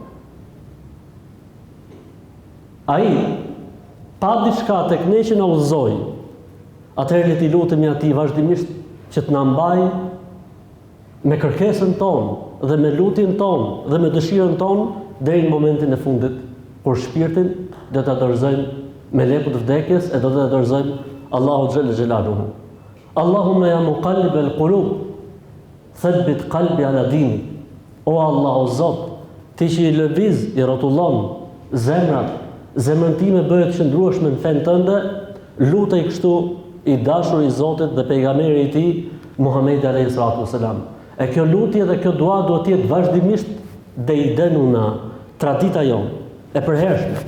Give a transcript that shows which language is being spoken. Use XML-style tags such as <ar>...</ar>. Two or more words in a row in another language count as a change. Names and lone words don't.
<sq>Ai, pa diçka tek ne që na udhëzoi, atëherë le t'i lutemi atij vazhdimisht që të na mbajë me kërkesën tonë dhe me lutjen tonë dhe me dëshirën tonë deri në momentin e fundit kur shpirtin do ta dorëzojmë me lekut vdekjes e do ta dorëzojmë Allahu</sq> <ar>جل جلاله. اللهم يا مقلب القلوب، ثبت قلبي على ديني.</ar> <sq>O Allah, o Zot, ti që i lëviz, i rrotullon zemrat, zemrën time bëhet qëndrueshme në fenë tënde, lutej kështu i dashur i Zotit dhe pejgamberi i tij Muhamedi</sq> <ar>عليه الصلاة والسلام.</ar> <sq>E kjo lutje dhe kjo dua duhet të jetë vazhdimisht deidenuna, tradita jonë, e përhershme.</sq>